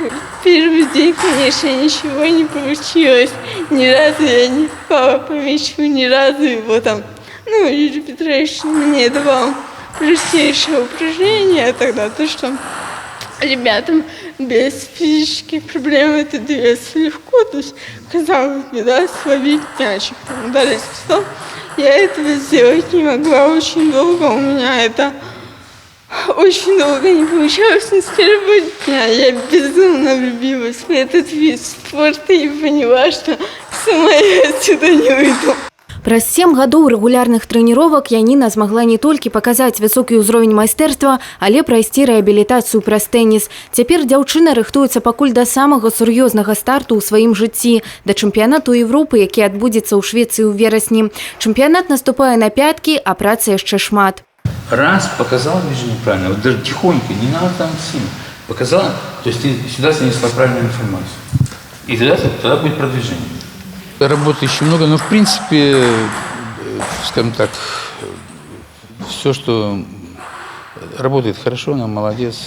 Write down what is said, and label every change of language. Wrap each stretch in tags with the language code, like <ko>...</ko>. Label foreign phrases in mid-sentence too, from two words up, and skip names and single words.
<ru>Первый день, конечно, ничего не получилось, ни разу я не попала по мячу, ни разу его там, Юрий Петрович мне давал простейшее упражнение тогда, то, что ребятам без физических проблем это дается легко, то есть, казалось бы, да, словить мячик, ударить в стол. Я этого сделать не могла очень долго, у меня это очень долго не получалось, но с первого дня я безумно влюбилась в этот вид спорта и поняла, что сама я отсюда не выйду.</ru> <be>Праз 7 гадоў рэгулярных трэніровак Яніна змагла не толькі паказаць высокі ўзровень майстэрства, але прайсці рэабілітацыю праз тэніс. Цяпер дзяўчына рыхтуецца пакуль да самага сур'ёзнага старту ў сваім жыцці, да чэмпіянату Европы, які адбудзецца ў Швецыі ў верасні. Чэмпіянат наступае на пяткі, а працы яшчэ шмат.</be> <ru>Раз показал движение правильно, вот даже тихонько, не надо там сильно. Показала, то есть ты сюда занесла правильную информацию. И тогда будет продвижение. Работы еще много, но в принципе, скажем так, все, что работает хорошо, она молодец.</ru>